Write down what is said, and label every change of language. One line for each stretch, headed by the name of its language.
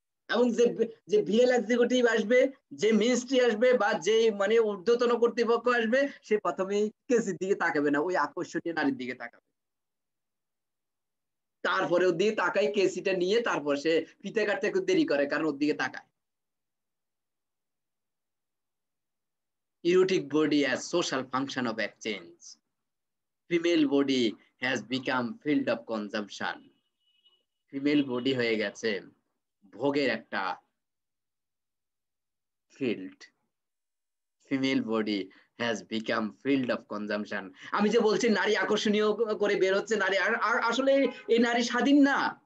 Bangla: এবং যে VL executive আসবে, যে মিনিস্ট্রি আসবে, বা যে মানে ঊর্ধ্বতন কর্তৃপক্ষ আসবে, সে প্রথমেই কেসির দিকে তাকাবে না, ওই আকর্ষণীয় নারীর দিকে তাকাবে। তারপরে ওর দিকে তাকাই, কেসিটা নিয়ে তারপর সে ফিতে কাটতে একটু দেরি করে, কারণ ওর দিকে তাকায়।
English: Erotic body as social function of exchange. Female body has become field of consumption.
Bangla: Female body হয়ে গেছে ভোগের একটা field.
English: Female body has become field of consumption.
Bangla: আমি যে বলছি নারী আকর্ষণীয় করে বের হচ্ছে নারী, আর আসলে এই নারী স্বাধীন না।